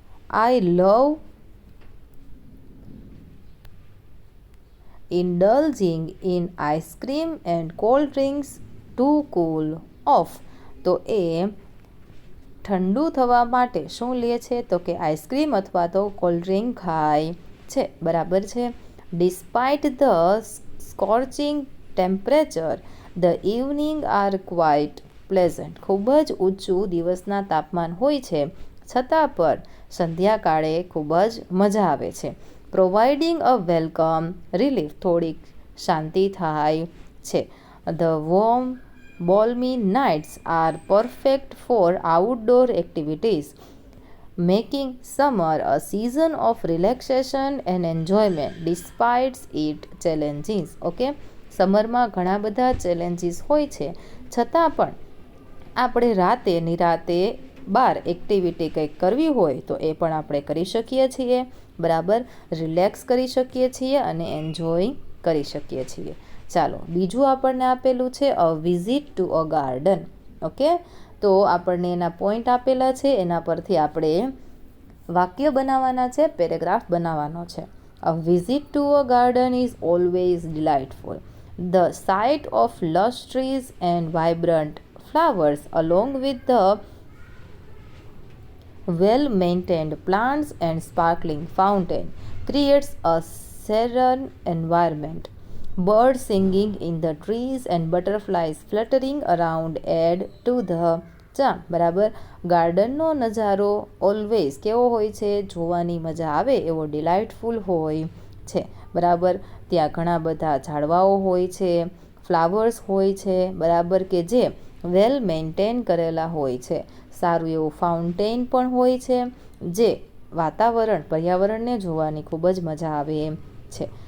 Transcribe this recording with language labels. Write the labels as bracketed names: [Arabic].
[English] I love indulging in ice cream and cold drinks to cool off. [Gujarati] તો એ ઠંડુ થવા માટે શું લે છે? તો કે આઈસ્ક્રીમ અથવા તો કોલ્ડ ડ્રિંક ખાય છે બરાબર છે. [English] Despite the scorching temperature the evening are quite pleasant. [Gujarati] ખૂબ જ ઊંચું દિવસના તાપમાન હોય છે, છતાં પણ સંધ્યાકાળે ખૂબ જ મજા આવે છે. [English] Providing a welcome relief. [Gujarati] થોડીક શાંતિ થાય છે. [English] The warm balmy nights are perfect for outdoor activities, making summer a season of relaxation and enjoyment despite its challenges. [Gujarati] Okay, સમરમાં ઘણા બધા ચેલેન્જીસ હોય છે, છતાં પણ આપણે રાતે નિરાતે બહાર એક્ટિવિટી કંઈક કરવી હોય તો એ પણ આપણે કરી શકીએ છીએ બરાબર. રિલેક્સ કરી શકીએ છીએ અને એન્જોય કરી શકીએ છીએ. ચાલો, બીજું આપણને આપેલું છે [English] A visit to a garden. [Gujarati] Okay, તો આપણને એના પોઈન્ટ આપેલા છે, એના પરથી આપણે વાક્ય બનાવવાના છે, પેરેગ્રાફ બનાવવાનો છે. [English] A visit to a garden is always delightful. The sight of lush trees and vibrant flowers along with the well-maintained plants and sparkling fountain creates a serene environment. Birds singing in the trees and butterflies fluttering around add to the [Gujarati] ચકચામ, બરાબર. ગાર્ડનનો નજારો always કેવો હોય છે? જોવાની મજા આવે એવો ડિલાઇટફુલ હોય છે, બરાબર. ત્યાં ઘણા બધા ઝાડવાઓ હોય છે, ફ્લાવર્સ હોય છે, બરાબર, કે જે વેલ મેન્ટેન કરેલા હોય છે. સારું એવું ફાઉન્ટેન પણ હોય છે, જે પર્યાવરણને જોવાની ખૂબ જ મજા આવે એમ છે.